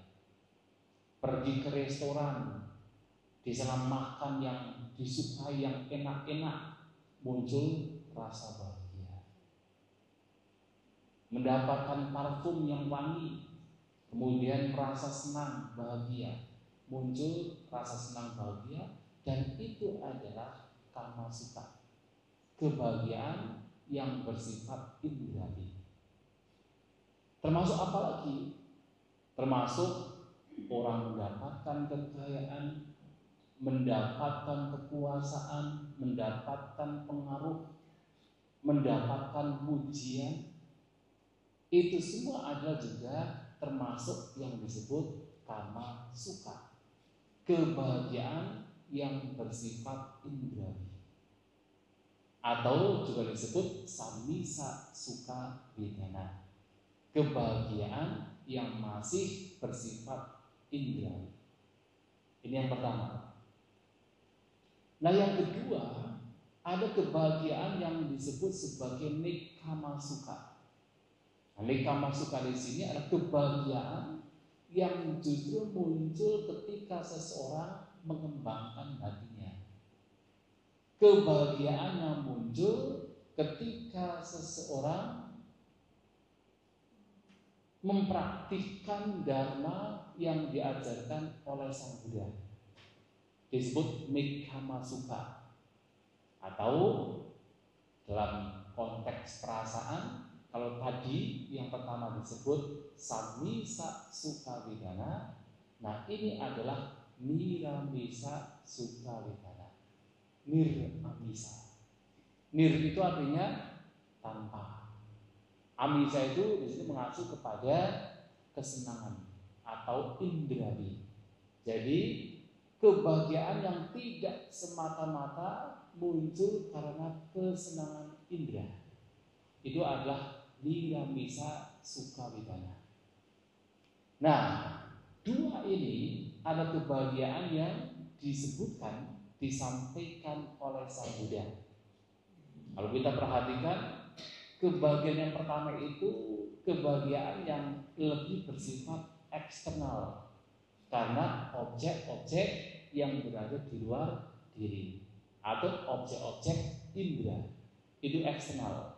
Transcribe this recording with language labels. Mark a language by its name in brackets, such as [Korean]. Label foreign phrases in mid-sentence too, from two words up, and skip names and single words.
[Indonesian] Pergi ke restoran, di sana makan yang disukai, yang enak-enak, muncul rasa bahagia. Mendapatkan parfum yang wangi, kemudian merasa senang, bahagia, muncul rasa senang, bahagia, dan itu adalah [Pali] kama sukha, [Indonesian] kebahagiaan yang bersifat indrawi. Termasuk apa lagi? Termasuk orang mendapatkan kekayaan, mendapatkan kekuasaan, mendapatkan pengaruh, mendapatkan pujian. Itu semua adalah juga termasuk yang disebut [Pali] kama sukha, [Indonesian] kebahagiaan yang bersifat indrawi, atau juga disebut [Pali] samisa sukha vedana, [Indonesian] kebahagiaan yang masih bersifat indrawi. Ini yang pertama. Nah, yang kedua, ada kebahagiaan yang disebut sebagai [Pali] nekkhamma sukha. Nekkhamma sukha [Indonesian] di sini adalah kebahagiaan yang justru muncul ketika seseorang mengembangkan hatinya. Kebahagiaan yang muncul ketika seseorang mempraktikkan dharma yang diajarkan oleh Sang Buddha, disebut [Pali] nekkhamma sukha. [Indonesian] Atau dalam konteks perasaan, kalau tadi yang pertama disebut [Pali] samisa sukha vedana, [Indonesian] nah ini adalah [Pali] niramisa sukha vedana, [Indonesian] niramisa. Nir itu artinya tanpa. Amisa itu di sini mengacu kepada kesenangan atau indrawi. Jadi kebahagiaan yang tidak semata-mata muncul karena kesenangan indera, itu adalah [Pali] niramisa sukha vedana. [Indonesian] Nah, dua ini ada kebahagiaan yang disebutkan, disampaikan oleh Sang Buddha. Kalau kita perhatikan, kebahagiaan yang pertama itu kebahagiaan yang lebih bersifat eksternal, karena objek-objek yang berada di luar diri atau objek-objek indera, itu eksternal.